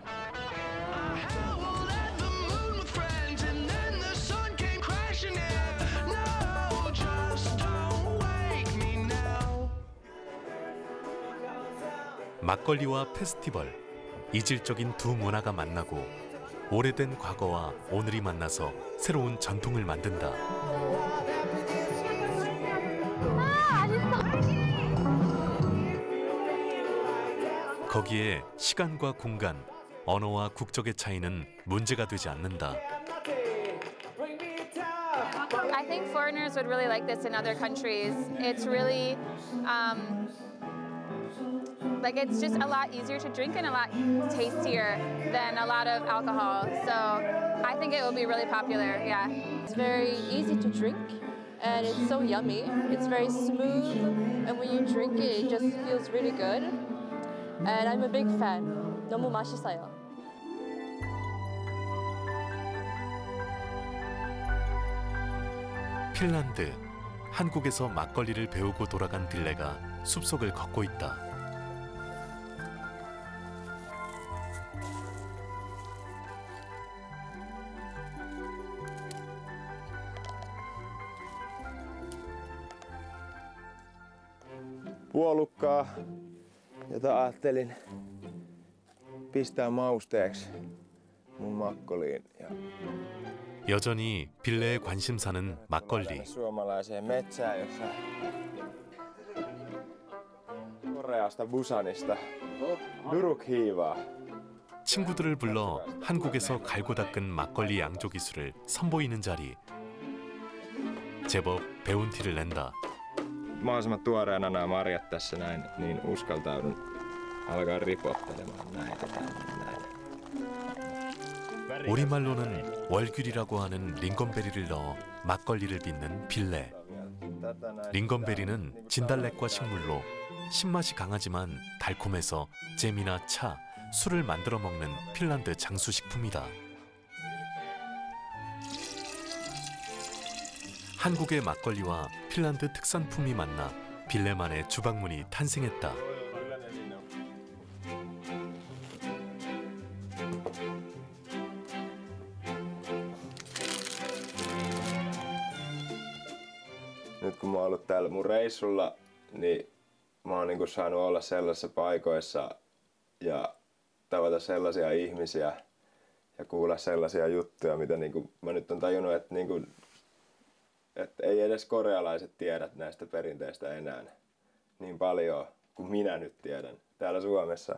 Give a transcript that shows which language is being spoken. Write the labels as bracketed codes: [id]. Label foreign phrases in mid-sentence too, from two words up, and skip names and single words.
[ko] 막걸리와 페스티벌, 이질적인 두 문화가 만나고 오래된 과거와 오늘이 만나서 새로운 전통을 만든다. 거기에 시간과 공간, 언어와 국적의 차이는 문제가 되지 않는다. [en] I think foreigners would really like this in other countries. It's really like it's just a lot easier to drink and a lot tastier than a lot of alcohol. So I think it will be really popular, yeah. It's very easy to drink and it's so yummy. It's very smooth and when you drink it, it just feels really good. And I'm a big fan. [ko] 너무 맛있어요. 핀란드, 한국에서 막걸리를 배우고 돌아간 빌레가 숲속을 걷고 있다. [fi] Puolukkaa, jota ajattelin pistää mausteeksi mun makkoliin. [ko] 여전히 빌레의 관심사는 막걸리. [fi] suomalaiseen metsään, jossa Koreasta Busanista 누룩 hiivaa. [ko] 친구들을 불러 한국에서 갈고 닦은 막걸리 양조 기술을 선보이는 자리. 제법 배운 티를 낸다. [fi] Mahdollisimman tuoreena nämä marjat tässä näin, niin uskaltaudun alkaa ripottelemaan näitä näin. [ko] 우리말로는 월귤이라고 하는 링건베리를 넣어 막걸리를 빚는 빌레. 링건베리는 진달래과 식물로 신맛이 강하지만 달콤해서 잼이나 차, 술을 만들어 먹는 핀란드 장수식품이다. 한국의 막걸리와 핀란드 특산품이 만나 빌레만의 주방문이 탄생했다. [fi] Nyt kun mä oon ollut täällä mun reissulla, niin mä oon niinku saanut olla sellaisissa paikoissa ja tavata sellaisia ihmisiä ja kuulla sellaisia juttuja, mitä niinku mä nyt on tajunnut, että niinku että ei edes korealaiset tiedä näistä perinteistä enää niin paljon kuin minä nyt tiedän täällä Suomessa.